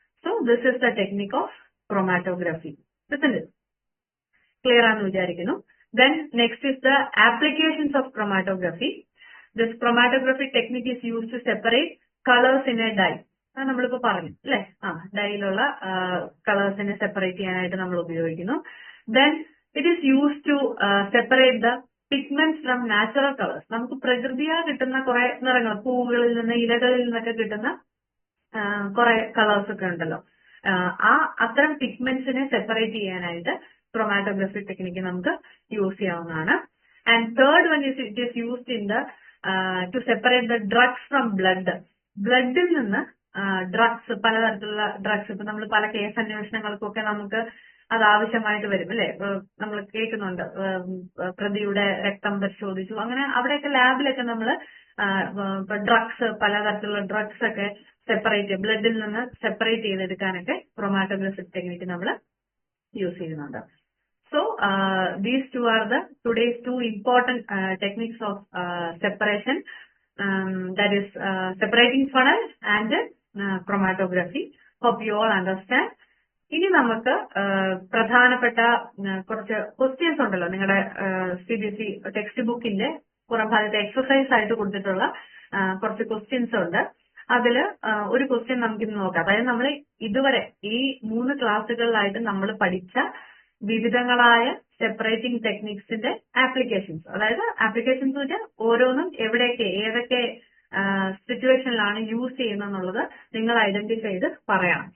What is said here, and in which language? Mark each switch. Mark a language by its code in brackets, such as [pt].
[en] So this is the technique of chromatography. [ml] Clear ആണെന്ന് വിചാരിക്കുന്നു. [en] Then next is the applications of chromatography. This chromatography technique is used to separate colors in a dye. [ml] നമ്മളിപ്പോ പറഞ്ഞു അല്ലെ, ഡൈയിലുള്ള കളേഴ്സിനെ separate ചെയ്യാനായിട്ട് നമ്മൾ ഉപയോഗിക്കുന്നു. [en] Then it is used to separate the pigments from natural colors. [ml] നമുക്ക് പ്രകൃതിയാ കിട്ടുന്ന കുറെ നിറങ്ങൾ, പൂവുകളിൽ നിന്ന് ഇലകളിൽ നിന്നൊക്കെ കിട്ടുന്ന കുറെ കളേഴ്സ് ഒക്കെ ഉണ്ടല്ലോ, അത്തരം പിഗ്മെന്റ്സിനെ സെപ്പറേറ്റ് ചെയ്യാനായിട്ട് ക്രൊമാറ്റോഗ്രഫി ടെക്നിക്ക് നമുക്ക് യൂസ് ചെയ്യാവുന്നതാണ്. [en] And third one is it is used in to separate the drugs from blood. [ml] ബ്ലഡിൽ നിന്ന് ഡ്രഗ്സ്, പലതരത്തിലുള്ള ഡ്രഗ്സ്, ഇപ്പൊ നമ്മൾ പല കേസ് അന്വേഷണങ്ങൾക്കൊക്കെ നമുക്ക് അത് ആവശ്യമായിട്ട് വരും അല്ലെ. നമ്മൾ കേൾക്കുന്നുണ്ട് പ്രതിയുടെ രക്തം പരിശോധിച്ചു, അങ്ങനെ അവിടെയൊക്കെ ലാബിലൊക്കെ നമ്മൾ ഡ്രഗ്സ്, പലതരത്തിലുള്ള ഡ്രഗ്സ് ഒക്കെ ബ്ലഡിൽ നിന്ന് സെപ്പറേറ്റ് ചെയ്തെടുക്കാനൊക്കെ ക്രൊമാറ്റോഗ്രഫി ടെക്നിക്ക് നമ്മൾ യൂസ് ചെയ്യുന്നുണ്ട്. [en] So these two are today's two important techniques of separation, that is separating funnel and chromatography. Hope you all understand. [ml] ഇനി നമുക്ക് പ്രധാനപ്പെട്ട കുറച്ച് ക്വസ്റ്റ്യൻസ് ഉണ്ടല്ലോ, നിങ്ങളുടെ CBSE ടെക്സ്റ്റ് ബുക്കിന്റെ പുറം ഭാഗത്തെ എക്സസൈസ് ആയിട്ട് കൊടുത്തിട്ടുള്ള കുറച്ച് ക്വസ്റ്റ്യൻസ് ഉണ്ട്. അതിൽ ഒരു ക്വസ്റ്റ്യൻ നമുക്കിന്ന് നോക്കാം. അതായത് നമ്മൾ ഇതുവരെ ഈ 3 ക്ലാസ്സുകളിലായിട്ട് നമ്മൾ പഠിച്ച വിവിധങ്ങളായ സെപ്പറേറ്റിംഗ് ടെക്നിക്സിന്റെ ആപ്ലിക്കേഷൻസ്, അതായത് ആപ്ലിക്കേഷൻസ് വെച്ചാൽ ഓരോന്നും എവിടെയൊക്കെ ഏതൊക്കെ സിറ്റുവേഷനിലാണ് യൂസ് ചെയ്യുന്നത് നിങ്ങൾ ഐഡന്റിഫൈ ചെയ്ത് പറയണം.